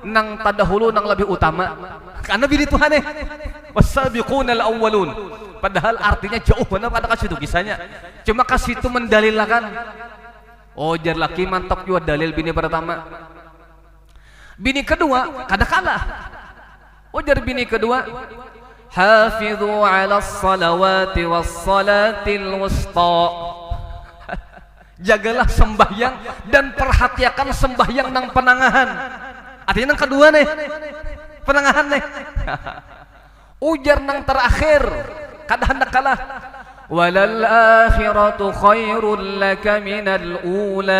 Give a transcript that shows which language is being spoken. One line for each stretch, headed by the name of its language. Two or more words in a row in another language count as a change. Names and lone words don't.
Banjar: Nang tadahulu nang lebih utama. Karena bini tuha nih
Arabic: والسابقون الأولون.
Banjar: Padahal artinya jauh benar pada kasih itu kisahnya. Cuma kasih itu mendalilkan. Oh jar laki mantap juga dalil bini pertama. Bini kedua kada kalah. Oh jar bini kedua,
Arabic: حافظوا على الصلوات والصلاة الوسطى.
Banjar: Jagalah sembahyang dan perhatikan sembahyang nang penangahan. Artinya nang kedua nih penangahan nih. Ujar nang terakhir kada hendak kalah.
Arabic: وللآخرة خير لك من الأولى.